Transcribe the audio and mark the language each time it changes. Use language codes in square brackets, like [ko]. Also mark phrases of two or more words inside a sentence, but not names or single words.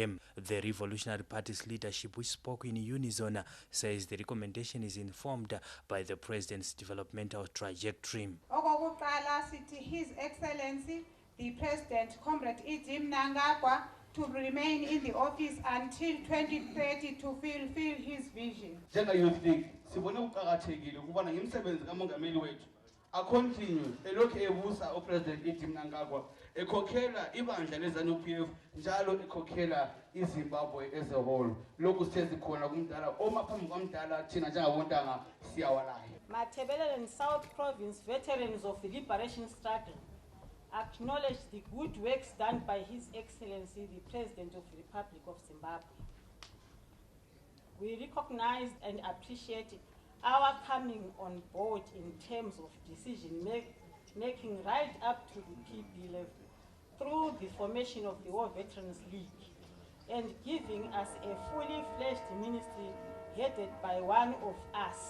[en] The Revolutionary Party's leadership, which spoke in unison, says the recommendation is informed by the President's developmental trajectory. His Excellency, the President, Comrade Mnangagwa, to remain in the office until 2030 to fulfill his vision. Youth League, [nd] sibone ukuqakathekile ukubona ngemisebenzi kamongameli wethu acontinue elokhu ebusa uPresident Mnangagwa ekhokhela ibandla leZANU-PF njalo ekhokhela iZimbabwe [en] as a whole. [nd] Lokhu sizikhona kumdala oma phambi kwamdala thina njengabontanga siyawalayo. [en] Matebeleland and South Province veterans of the liberation struggle acknowledge the good works done by His Excellency, the President of the Republic of Zimbabwe. We recognize and appreciate our coming on board in terms of decision making right up to the PB level through the formation of the War Veterans League and giving us a fully fledged ministry headed by one of us.